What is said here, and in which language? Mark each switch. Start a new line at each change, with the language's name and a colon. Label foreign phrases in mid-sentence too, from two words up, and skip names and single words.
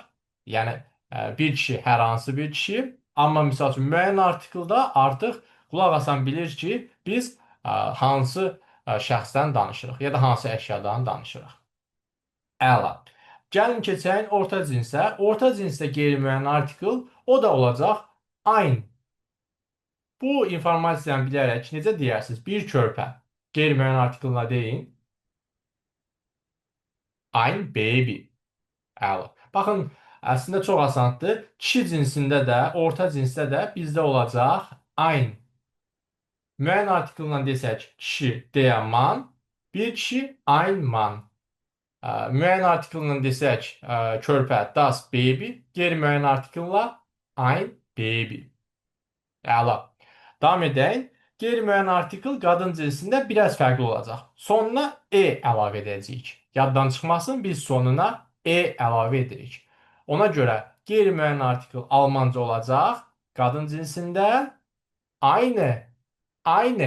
Azerbaijani: Yəni, bir kişi, hər hansı bir kişi. Amma misal üçün, müəyyən artikeldə artıq qulaq asan bilir ki, biz hansı şəxsdən danışırıq ya da hansı əşyadan danışırıq. Əla. Gəlin keçək orta cinsə. Orta cinsdə qeyri-müəyyən artikel o da olacaq ein. Bu informasiyanı bilərək necə deyərsiniz? Bir körpə. Qeyri-müəyyən artikellə deyin.
German: Ein baby.
Azerbaijani: Əla. Baxın, əslində çox asandır. Kişi cinsində də, orta cinsdə də bizdə olacaq ein. Müəyyən artikella desək, kişi
German: der Mann,
Azerbaijani: bir kişi
German: ein Mann.
Azerbaijani: Müəyyən artikella desək, körpə
German: das baby,
Azerbaijani: qeyri-müəyyən artikella
German: ein baby.
Azerbaijani: Əla. Davam edək. Qeyri-müəyyən artikel qadın cinsində biraz fərqli olacaq. Sonuna e əlavə edəcəyik. Yaddan çıxmasın, biz sonuna e əlavə edirik. Ona görə qeyri-müəyyən artikel almanca olacaq. Qadın cinsində aynı. Aynı.